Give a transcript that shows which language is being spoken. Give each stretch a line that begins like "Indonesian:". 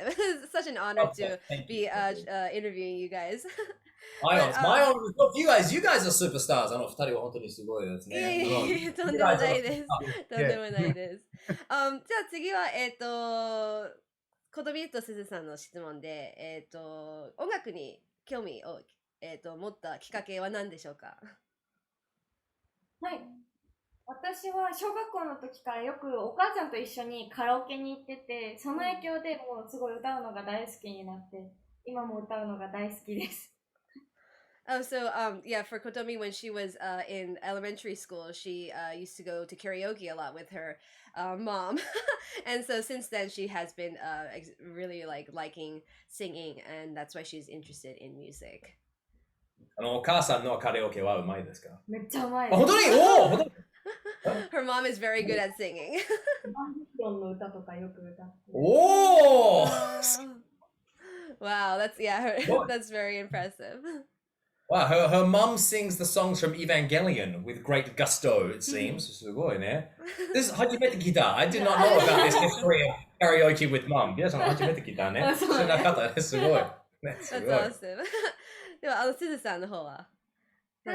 English: It's such an honor to be interviewing you guys. My honor is not you guys. You guys are superstars.
Japanese: 二人は本当にすごいですね。とんでもないです。とんでもないです。じゃあ次はコトミとすずさんの質問で、音楽に興味を、持ったきっかけは何でしょうか？はい。私は小学校の時からよくお母ちゃんと一緒にカラオケに行ってて、その影響でもうすごい歌うのが大好きになって、今も歌うのが大好きです。
English: Oh, so for Kotomi, when she was in elementary school, she used to go to karaoke a lot with her mom, and so since then she has been really liking singing, and that's why she's interested in music.
Japanese: お母さんのカラオケはうまいですか？めっちゃうまい。本当に？おお。
English: Her mom is very good at singing.
Japanese: バンドの歌とかよく歌って。おお。
English: Wow, that's What? that's very impressive. Wow, her mum sings the songs from Evangelion with great gusto, it seems.
Japanese: すごいね。
English: This is
Japanese: 初めて聞いた.
English: I did not know about this history of karaoke with mum.
Japanese: 皆さん初めて聞いたね。知らなかったね。すごい。ね、す
English: That's
Japanese: ごい。
English: awesome.
Japanese: ではすずさんの方は何